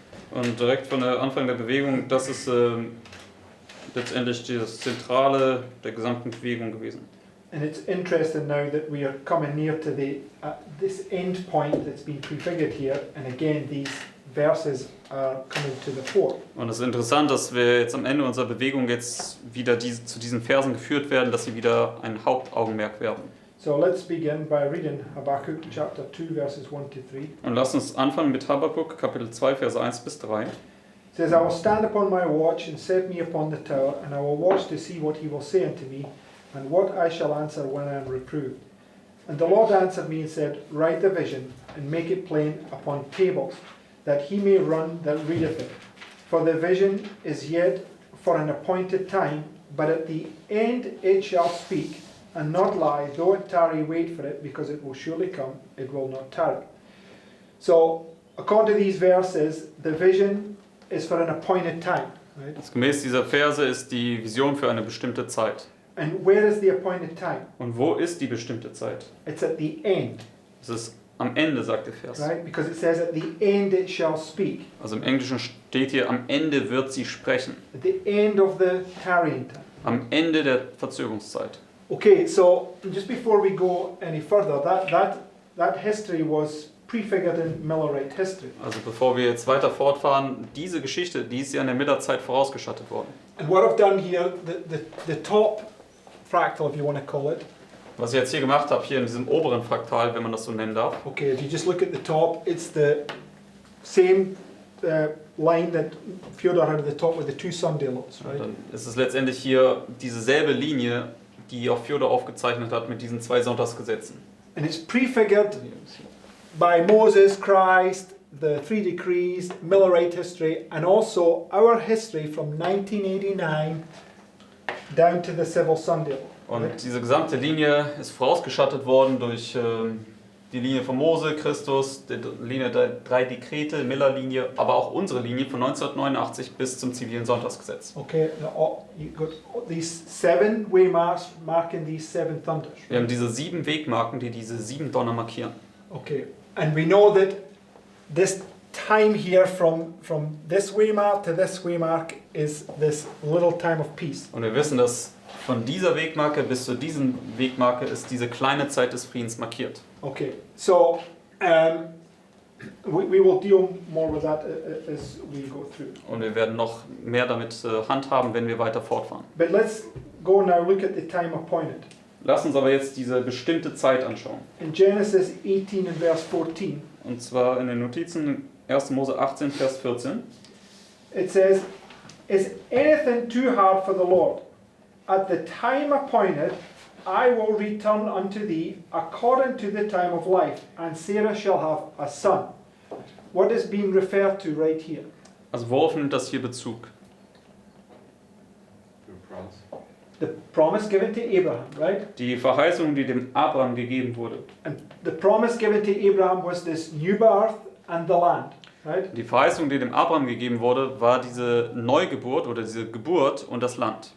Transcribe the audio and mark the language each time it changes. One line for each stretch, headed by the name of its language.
German: Und direkt von der Anfang der Bewegung, das ist letztendlich das Zentrale der gesamten Bewegung gewesen.
English: And it's interesting now that we are coming near to this end point that's been prefigured here, and again these verses are coming to the fore.
German: Und es ist interessant, dass wir jetzt am Ende unserer Bewegung jetzt wieder zu diesen Versen geführt werden, dass sie wieder ein Hauptaugenmerk werden.
English: So let's begin by reading Habakkuk chapter 2 verses 1 to 3.
German: Und lasst uns anfangen mit Habakuk, Kapitel 2, Verse 1 bis 3.
English: It says, I will stand upon my watch and set me upon the tower, and I will watch to see what he will say unto me, and what I shall answer when I am reproved. And the Lord answered me and said, Write the vision, and make it plain upon tables, that he may run that readeth it. For the vision is yet for an appointed time, but at the end it shall speak, and not lie. Though it tarry, wait for it, because it will surely come, it will not tarry. So, according to these verses, the vision is for an appointed time. Right?
German: Gemäß dieser Verse ist die Vision für eine bestimmte Zeit.
English: And where is the appointed time?
German: Und wo ist die bestimmte Zeit?
English: It's at the end,
German: Es ist am Ende, sagt der Vers.
English: right? Because it says at the end it shall speak.
German: Also im Englischen steht hier, am Ende wird sie sprechen.
English: At the end of the tarrying time.
German: Am Ende der Verzögerungszeit.
English: Okay, so just before we go any further, that history was prefigured in Millerite history.
German: Also bevor wir jetzt weiter fortfahren, diese Geschichte, die ist ja in der Millerzeit vorausgeschattet worden.
English: And what I've done here, the top fractal, if you want to call it.
German: Was ich jetzt hier gemacht habe, hier in diesem oberen Fraktal, wenn man das so nennen darf.
English: Okay, if you just look at the top, it's the same line that Fyodor had at the top with the two sundials, right?
German: Dann ist es letztendlich hier dieselbe Linie, die auch Fyodor aufgezeichnet hat mit diesen zwei Sonntagsgesetzen.
English: And it's prefigured by Moses, Christ, the three decrees, Millerite history, and also our history from 1989 down to the civil sundial.
German: Und diese gesamte Linie ist vorausgeschattet worden durch die Linie von Mose, Christus, die Linie der drei Dekrete, Miller-Linie, aber auch unsere Linie von 1989 bis zum zivilen Sonntagsgesetz.
English: Okay, now you got these 7 waymarks marking these 7 thunders.
German: Wir haben diese 7 Wegmarken, die diese 7 Donner markieren.
English: Okay, and we know that this time here from this waymark to this waymark is this little time of peace.
German: Und wir wissen, dass von dieser Wegmarke bis zu diesem Wegmarke ist diese kleine Zeit des Friedens markiert.
English: Okay, so We will deal more with that as we go through.
German: Und wir werden noch mehr damit handhaben, wenn wir weiter fortfahren.
English: But let's go now look at the time appointed.
German: Lass uns aber jetzt diese bestimmte Zeit anschauen.
English: In Genesis 18 and verse 14,
German: Und zwar in den Notizen 1. Mose 18, Vers 14.
English: it says, "Is anything too hard for the Lord? At the time appointed, I will return unto thee according to the time of life, and Sarah shall have a son." What is being referred to right here?
German: Also worauf nimmt das hier Bezug?
English: The promise given to Abraham, right?
German: Die Verheißung, die dem Abraham gegeben wurde.
English: And the promise given to Abraham was this new birth and the land, right?
German: Die Verheißung, die dem Abraham gegeben wurde, war diese Neugeburt oder diese Geburt und das Land.